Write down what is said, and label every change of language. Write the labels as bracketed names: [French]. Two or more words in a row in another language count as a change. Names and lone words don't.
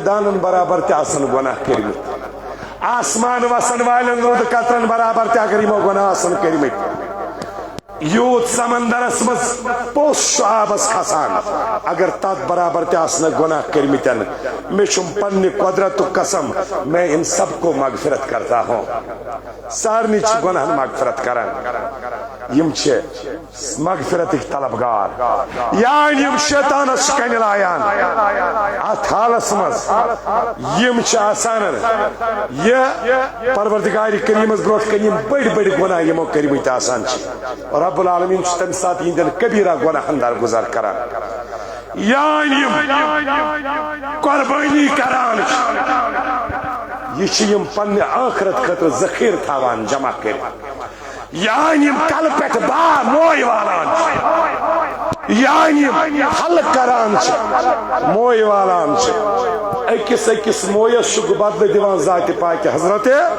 [Kashmiri] دانن برابر تہ آسن گناہ کرمت آسمان وسن والن رود قطرن برابر تہ اگر یمو گناہ آسن کرمت یوت سمندرس مز پوش آبس کھسان اگر تات برابر تہ گناہ کرمتن میں چھم پنہ قدرت قسم [Urdu] میں ان سب کو مغفرت کرتا ہوں [Kashmiri] سارنی چھ گناہ مغفرت کرن یم چھ مغفرت طلبگار یعنی یم شیطان کن لایان ات حالس مز یم چھ آسان یہ پروردگار کریمس بروٹ کن یم بڑی بڑی گناہ یمو کرمت آسان چھ رب العالمین چھ تم سات یہندن کبیرہ گناہ درگزر کران یعنی قربانی کران یہ چھ یم پنہ آخرت خاطر ذخیر تھاوان جمع کر یعنی کل پہ با موئی والان یعنی حل کران موئی والان اکس اکس مویس بدل دیوان ذات پاک حضرت